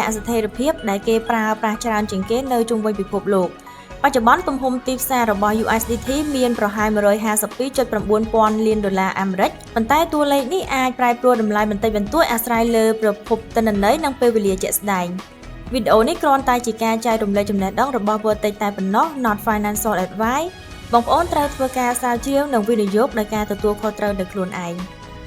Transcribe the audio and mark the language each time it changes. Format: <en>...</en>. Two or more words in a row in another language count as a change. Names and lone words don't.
<km>សិដ្ឋិរភាពដែលគេប្រើប្រាស់ច្រើនជាងគេនៅជុំវិញពិភពលោកបច្ចុប្បន្នទំហំទីផ្សាររបស់ USDT មានប្រហែល$152.9 ពាន់លានអាមេរិកប៉ុន្តែតួលេខនេះអាចប្រែប្រួលតម្លៃបន្តិចបន្តួចអាស្រ័យលើប្រភពទិន្នន័យនិងពេលវេលាជាក់ស្ដែងវីដេអូនេះគ្រាន់តែជាការចែករំលែកចំណេះដឹងរបស់ Vertex តែប៉ុណ្ណោះ</km> <en>not financial advice</en> <km>បងប្អូនត្រូវធ្វើការស្រាវជ្រាវនិងវិនិយោគដោយការទទួលខុសត្រូវដោយខ្លួនឯង</km>